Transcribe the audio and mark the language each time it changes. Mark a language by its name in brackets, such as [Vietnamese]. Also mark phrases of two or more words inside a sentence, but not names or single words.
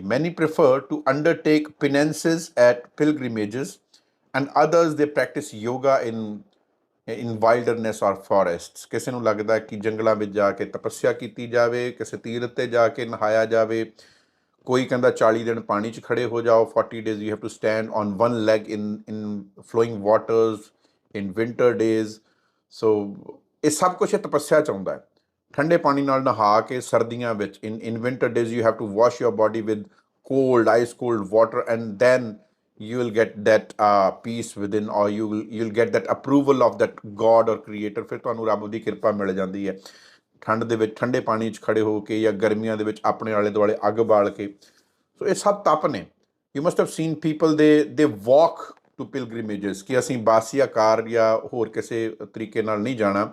[English] many prefer to undertake penances at pilgrimages and others they practice yoga in wilderness or forests. [Punjabi] ਕਿਸੇ ਨੂੰ ਲੱਗਦਾ ਕਿ ਜੰਗਲਾਂ ਵਿੱਚ ਜਾ ਕੇ ਤਪੱਸਿਆ ਕੀਤੀ ਜਾਵੇ, ਕਿਸੇ ਤੀਰਥ 'ਤੇ ਜਾ ਕੇ ਨਹਾਇਆ ਜਾਵੇ। ਕੋਈ ਕਹਿੰਦਾ 40 ਦਿਨ ਪਾਣੀ 'ਚ ਖੜੇ ਹੋ ਜਾਓ, [English] 40 days you have to stand on one leg in flowing waters in winter days. [Punjabi] ਸੋ ਇਹ ਸਭ ਕੁਛ ਤਪੱਸਿਆ 'ਚ ਆਉਂਦਾ ਹੈ। ਠੰਡੇ ਪਾਣੀ ਨਾਲ ਨਹਾ ਕੇ ਸਰਦੀਆਂ ਵਿੱਚ [English] in winter days you have to wash your body with cold, ice cold water, and then you will get that peace within, or you'll get that approval of that God or creator। [Punjabi] ਫਿਰ ਤੁਹਾਨੂੰ ਰੱਬ ਦੀ ਕਿਰਪਾ ਮਿਲ ਜਾਂਦੀ ਹੈ ਠੰਡ ਦੇ ਵਿੱਚ, ਠੰਡੇ ਪਾਣੀ 'ਚ ਖੜੇ ਹੋ ਕੇ, ਜਾਂ ਗਰਮੀਆਂ ਦੇ ਵਿੱਚ ਆਪਣੇ ਆਲੇ ਦੁਆਲੇ ਅੱਗ ਬਾਲ ਕੇ। ਸੋ ਇਹ ਸਭ ਤਪ ਨੇ। [English] you must have seen people they walk to pilgrimages, [Punjabi] ਕਿ ਅਸੀਂ ਬਾਸੀਆ ਕਾਰ ਜਾਂ ਹੋਰ ਕਿਸੇ ਤਰੀਕੇ ਨਾਲ ਨਹੀਂ ਜਾਣਾ।